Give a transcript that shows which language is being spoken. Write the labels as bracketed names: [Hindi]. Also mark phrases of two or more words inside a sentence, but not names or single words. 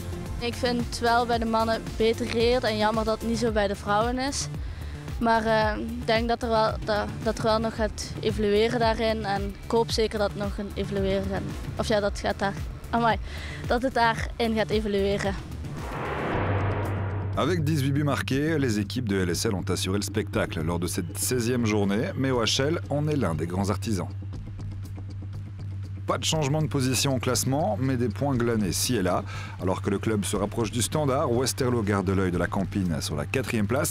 [Dutch] Ik vind het wel bij de mannen beter geregeld en jammer dat het niet zo bij de vrouwen is. Maar ik denk dat er wel nog gaat evolueren daarin en ik hoop zeker dat het nog een evolueren gaat. Of ja, dat het daarin gaat evolueren. [French] Avec 18 buts marqués, les équipes de LSL ont assuré le spectacle lors de cette 16e journée, mais OHL en est l'un des grands artisans. Pas de changement de position au classement, mais des points glanés ci et là. Alors que le club se rapproche du standard, Westerlo garde l'œil de la Campine sur la 4e place.